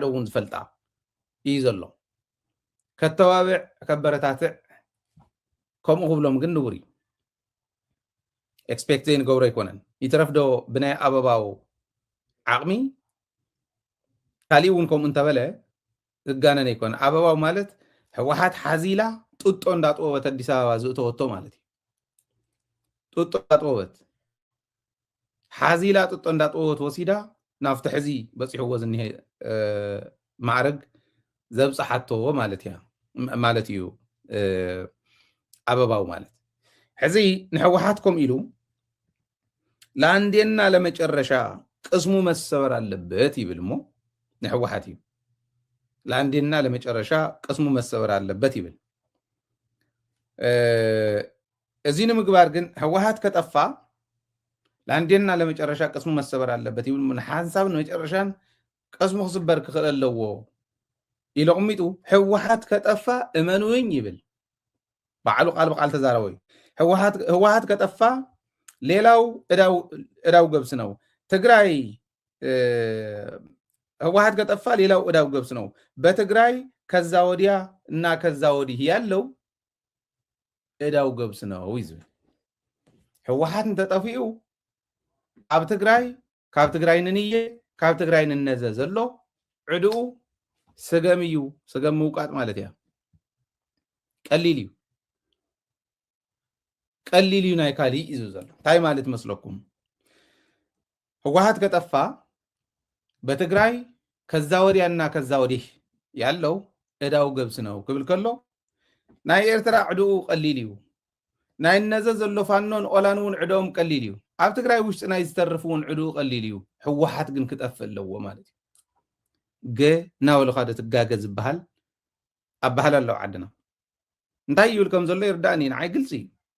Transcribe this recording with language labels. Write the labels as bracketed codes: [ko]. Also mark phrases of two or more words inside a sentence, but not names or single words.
[ti] እውን ዝፈልጣ እዩ ዘሎ ከተባብዕ ከበረታትዕ ከምኡ ክብሎም ግን ንቡር እዩ ኤክስፔክት ዘይንገብሮ ኣይኮነን ይትረፍዶ ብናይ ኣበባው ዓቕሚ ካሊእ እውን ከምኡ እንተበለ ዝጋነን ኣይኮነ ኣበባው ማለት ሕወሓት ሓዚላ ጡጦ እንዳጥበበት ኣዲስ ኣበባ ዝእተወቶ ማለት እዩ ጡጦ እንዳጥበበት ሓዚላ ጡጦ እንዳጥበበት ወሲዳ ናብቲ ሕዚ በፂሕዎ ዝኒሄ ማዕረግ ዘብፅሓቶ ማለት እዩ ኣበባው ማለት ሕዚ ንሕወሓት ከም ኢሉ [am] ለአንዴና ለመጨረሻ ቅስሙ መሰበር አለበት [ti] ይብል ሞ ንሕወሓት እዩ [am] ለአንዴና ለመጨረሻ ቅስሙ መሰበር አለበት ይብል [ti] እዚ ንምግባር ግን [am] ሕወሓት ከጠፋ ለአንዴና ለመጨረሻ ቅስሙ መሰበር አለበት [ti] ይብል ምን ሓንሳብ ንመጨረሻን ቅስሙ ክስበር ክኽእል ኣለዎ ኢሉ ቅሚጡ [am] ሕወሓት ከጠፋ እመኑኝ [ti] ይብል ባዕሉ ቃል በቃል ተዛረበ እዩ [am] ህወሓት ከጠፋ ሌላው እዳው ገብስ ነው [ti] ትግራይ [am] ህወሓት ከጠፋ ሌላው እዳው ገብስ ነው [ti] በትግራይ ከዛ ወዲያ እና ከዛ ወዲህ ያለው እዳው ገብስ ነው ይዝብል ህወሓት እንተጠፊኡ ኣብ ትግራይ ካብ ትግራይ ንንየ ካብ ትግራይ ንነዘ ዘሎ ዕድኡ ስገም እዩ ስገም ምውቃጥ ማለት እያ ቀሊል እዩ ቀሊል እዩ ናይ ካሊእ እዩ ዘሎ እንታይ ማለት መስለኩም [am] ህወሓት ከጠፋ በትግራይ ከዛ ወዲያና ከዛ ወዲህ ያለው እዳው ገብስ ነው [ti] ክብል ከሎ ናይ ኤርትራ ዕድኡ ቀሊል እዩ ናይ ነዘ ዘሎ ፋኖን ኦላን እውን ዕድኦም ቀሊል እዩ ኣብ ትግራይ ውሽጢ ናይ ዝተርፉ እውን ዕድኡ ቀሊል እዩ ህወሓት ግን ክጠፍእ ኣለዎ ማለት እዩ ናበሉ ካደ ትጋገ ዝበሃል ኣባሃል ኣለዉ ዓድና እንታይ ይብል ከም ዘሎ ይርዳእኒ ንዓይ ግልፂ እዩ